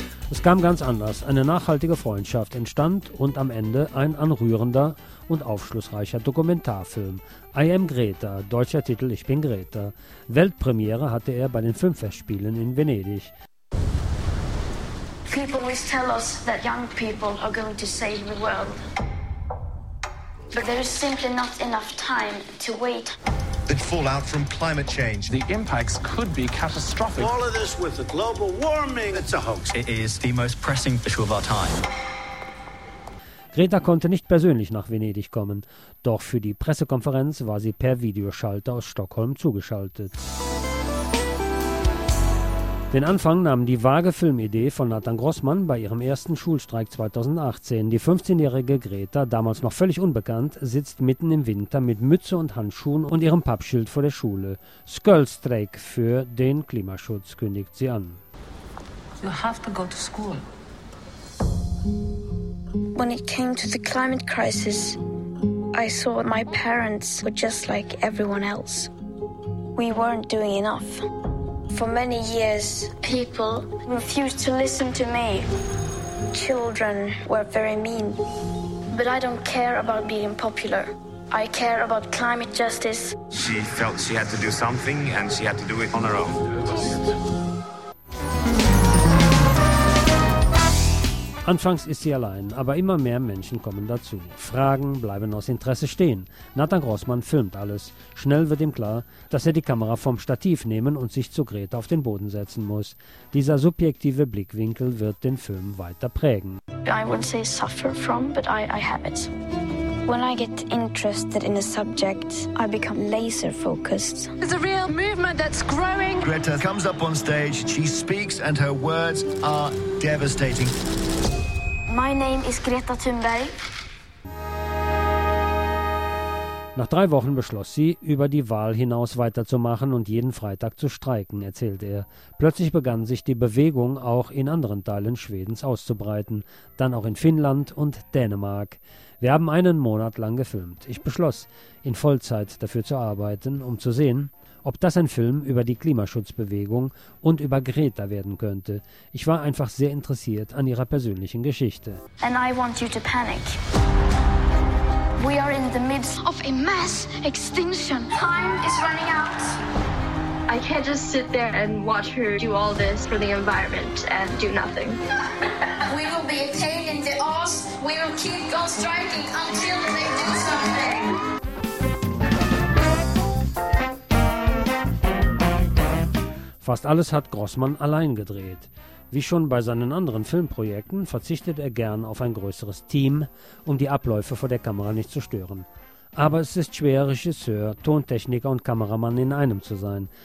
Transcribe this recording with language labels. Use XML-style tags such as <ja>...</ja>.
<de>Es kam ganz anders. Eine nachhaltige Freundschaft entstand und am Ende ein anrührender und aufschlussreicher Dokumentarfilm. I Am Greta, deutscher Titel Ich bin Greta. Weltpremiere hatte er bei den Filmfestspielen in Venedig.</de> <en>People always tell us that young people are going to save the world. But there is simply not enough time to wait. The fallout from climate change. The impacts could be catastrophic. All of this with the global warming. It's a hoax. It is the most pressing issue of our time.</en> <de>Greta konnte nicht persönlich nach Venedig kommen. Doch für die Pressekonferenz war sie per Videoschalter aus Stockholm zugeschaltet. Den Anfang nahm die vage Filmidee von Nathan Grossmann bei ihrem ersten Schulstreik 2018. Die 15-jährige Greta, damals noch völlig unbekannt, sitzt mitten im Winter mit Mütze und Handschuhen und ihrem Pappschild vor der Schule. Skullstreik für den Klimaschutz, kündigt sie an.</de> <en>You have to go to school. When it came to the climate crisis, I saw my parents were just like everyone else. We weren't doing enough. For many years, people refused to listen to me. Children were very mean. But I don't care about being popular. I care about climate justice. She felt she had to do something, and she had to do it on her own.</en> <de>Anfangs ist sie allein, aber immer mehr Menschen kommen dazu. Fragen bleiben aus Interesse stehen. Nathan Grossmann filmt alles. Schnell wird ihm klar, dass er die Kamera vom Stativ nehmen und sich zu Greta auf den Boden setzen muss. Dieser subjektive Blickwinkel wird den Film weiter prägen.</de> <en>I wouldn't say suffer from, but I have it. When I get interested in a subject, I become laser focused. There's a real movement that's growing. Greta comes up on stage, she speaks, and her words are devastating. My name is Greta Thunberg.</en> <de>Nach 3 Wochen beschloss sie, über die Wahl hinaus weiterzumachen und jeden Freitag zu streiken, erzählt er. Plötzlich begann sich die Bewegung auch in anderen Teilen Schwedens auszubreiten, dann auch in Finnland und Dänemark. Wir haben einen Monat lang gefilmt. Ich beschloss, in Vollzeit dafür zu arbeiten, um zu sehen, ob das ein Film über die Klimaschutzbewegung und über Greta werden könnte. Ich war einfach sehr interessiert an ihrer persönlichen Geschichte.</de> <en>And I want you to panic. We are in the midst of a mass extinction. Time is running out. I can't just sit there and watch her do all this for the environment and do nothing. We will be a pain in the ass. We will keep on striking until they do something.</en> <de>Fast alles hat Grossman allein gedreht. Wie schon bei seinen anderen Filmprojekten verzichtet er gern auf ein größeres Team, um die Abläufe vor der Kamera nicht zu stören. Aber es ist schwer, Regisseur, Tontechniker und Kameramann in einem zu sein.</de>